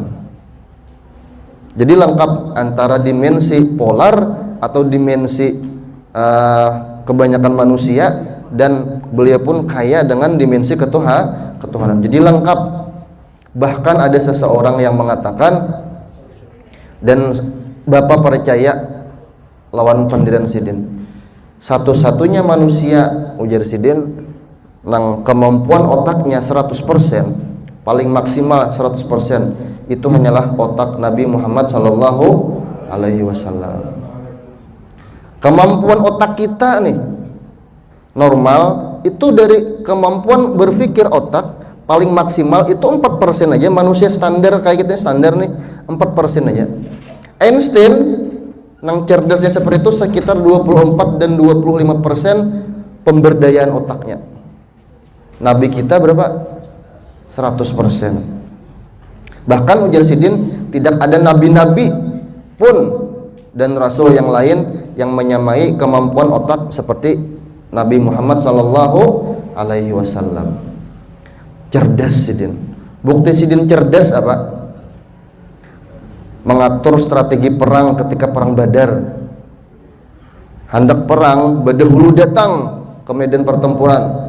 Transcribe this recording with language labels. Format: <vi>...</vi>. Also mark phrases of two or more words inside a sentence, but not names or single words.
<id>Jadi lengkap antara dimensi polar atau dimensi kebanyakan manusia, dan beliau pun kaya dengan dimensi ketuhanan. Jadi lengkap. Bahkan ada seseorang yang mengatakan,</id> <bjn>dan Bapak percaya lawan pendiran sidin, satu-satunya manusia ujar sidin nang kemampuan otaknya 100%, paling maksimal 100%, itu hanyalah otak Nabi Muhammad</bjn> <ar>sallallahu alaihi wasallam.</ar> <bjn>Kemampuan otak kita nih normal itu dari kemampuan berpikir otak paling maksimal itu 4% aja. Manusia standar kayak kita standar nih 4% aja. Einstein nang cerdasnya seperti itu sekitar 24 dan 25% pemberdayaan otaknya. Nabi kita berapa? 100%. Bahkan ujar Sidin tidak ada nabi-nabi pun dan rasul yang lain yang menyamai kemampuan otak seperti Nabi Muhammad</bjn> <ar>sallallahu alaihi wasallam.</ar> <bjn>Cerdas Sidin. Bukti Sidin cerdas apa? Mengatur strategi perang ketika perang Badar. Hendak perang, berdahulu datang ke medan pertempuran.</bjn>